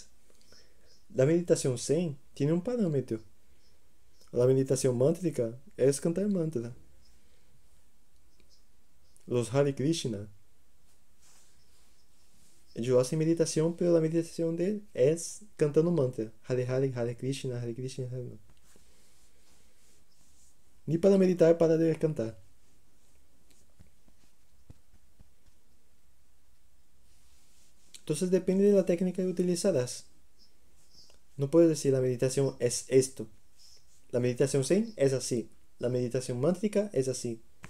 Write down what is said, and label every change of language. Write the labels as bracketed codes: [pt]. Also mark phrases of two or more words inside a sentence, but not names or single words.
[es] La meditación Zen tiene un parámetro. La meditación mántrica es cantar mantra. Los Hare Krishna, ellos hacen meditación, pero la meditación de él es cantando mantra. [sa] हरे हरे हरे कृष्ण हरे कृष्ण हरे कृष्ण. [es] Ni para meditar, para de cantar. Entonces depende de la técnica que utilizarás. No puedes decir la meditación es esto. La meditación Zen es así. La meditación mántrica es así.